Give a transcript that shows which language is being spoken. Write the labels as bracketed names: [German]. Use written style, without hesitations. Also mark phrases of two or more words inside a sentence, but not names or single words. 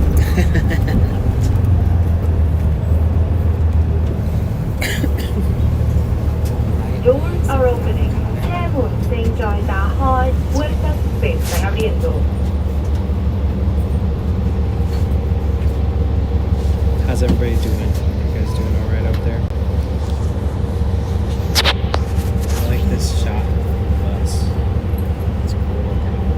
[English] Doors are opening. [Chinese] 車門正在打開。 [Spanish] Puertas se están abriendo. [English] How's everybody doing? You guys doing all right up there? I like this shot of us. It's cool looking.